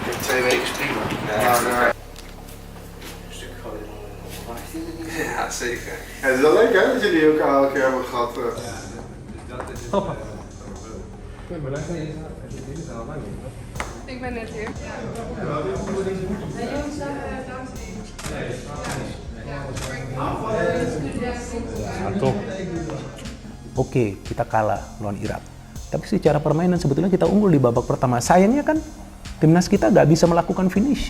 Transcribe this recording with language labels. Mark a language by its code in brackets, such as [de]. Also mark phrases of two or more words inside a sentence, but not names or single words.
[nl] 2 weken is prima. Maar, Een stuk gooien dan verwacht je het niet. Ja, zeker. het is wel leuk hè, dat jullie elkaar elke keer hebben gehad. Ik ben net hier. [id] Satu. Oke, kita kalah lawan Irak. Tapi secara permainan sebetulnya kita unggul di babak pertama. Sayangnya kan timnas kita nggak bisa melakukan finishing.